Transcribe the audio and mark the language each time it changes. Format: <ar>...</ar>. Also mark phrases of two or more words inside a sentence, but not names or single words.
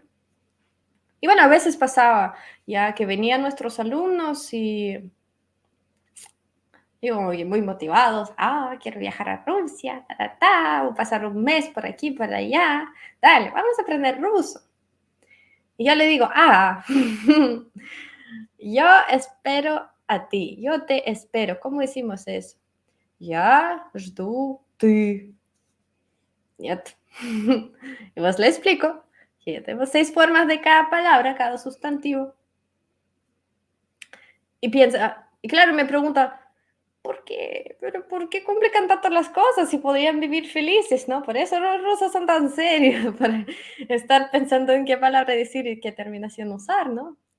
<es>Y bueno, a veces pasaba ya que venían nuestros alumnos y digo, muy motivados, quiero viajar a Rusia, o pasar un mes por aquí, por allá, dale, vamos a aprender ruso. Y yo le digo, yo espero a ti, yo te espero. ¿Cómo decimos eso?</es> <ru>Я жду ты. Нет.</ru> <es>Y pues le explico que ya tenemos 6 formas de cada palabra, cada sustantivo. Y piensa, y claro, me pregunta, ¿por qué? ¿Pero por qué complican tanto las cosas si podrían vivir felices, no? Por eso los rusos son tan serios, para estar pensando en qué palabra decir y qué terminación usar, ¿no?</es>